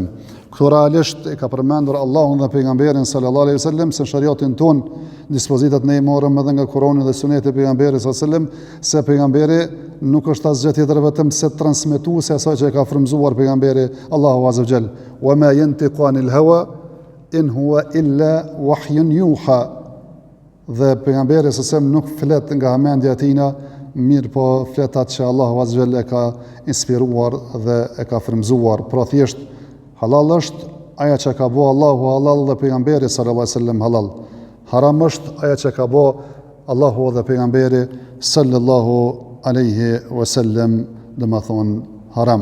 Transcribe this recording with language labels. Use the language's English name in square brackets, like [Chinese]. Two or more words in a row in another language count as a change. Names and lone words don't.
[Albanian] Këto realisht e ka përmendur Allahun dhe pejgamberin [Arabic] صلى الله عليه وسلم [Albanian] se shariatin ton dispozitat ne i morëm edhe nga Kurani dhe Suneti e pejgamberit [Arabic] صلى الله عليه وسلم, [Albanian] se pejgamberi nuk është asgjë tjetër vetëm se transmetuesi asaj që e ka frymzuar pejgamberi Allahu [Arabic] عز وجل. وما ينطق عن الهوى إن هو إلا وحي يوحى. [Albanian] Dhe pejgamberi [Arabic] صلى الله عليه وسلم [Albanian] nuk flet nga hamendja e tij, mirë po fletat që Allahu [Arabic] عز وجل [Albanian] e ka inspiruar dhe e ka frymzuar. Pra thjesht halal është aja që ka bo Allahu halal dhe pejgamberi [Arabic] صلى الله عليه وسلم [Albanian] halal. Haram është aja që ka bo Allahu dhe pejgamberi [Arabic] صلى الله عليه وسلم, [Albanian] dhe më thonë haram.